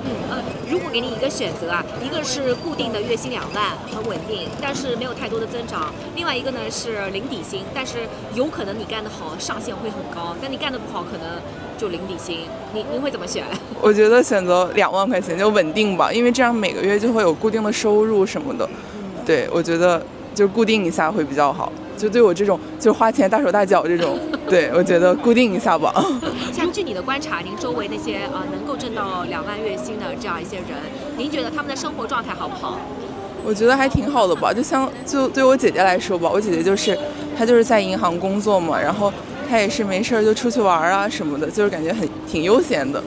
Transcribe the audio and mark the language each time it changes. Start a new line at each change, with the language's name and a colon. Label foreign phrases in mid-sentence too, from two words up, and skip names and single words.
Chinese: 如果給你一個選擇啊，一個是固定的月薪2萬，很穩定，但是沒有太多的增長；另外一個呢是零底薪，但是有可能你幹得好，上限會很高，但你幹得不好，可能就零底薪。您會怎麼選？我覺得選擇2萬塊錢就穩定吧，因為這樣每個月就會有固定的收入什麼的。對，我覺得就固定一下會比較好。就對我這種就花錢大手大腳這種，對，我覺得固定一下吧。像據你的觀察，您周圍那些能夠掙到2萬月薪的這樣一些人，您覺得他們的生活狀態好不好？我覺得還挺好的吧。就對我姐姐來說吧，我姐姐她就是在銀行工作嘛，然後她也是沒事就出去玩啊什麼的，就是感覺挺悠閒的。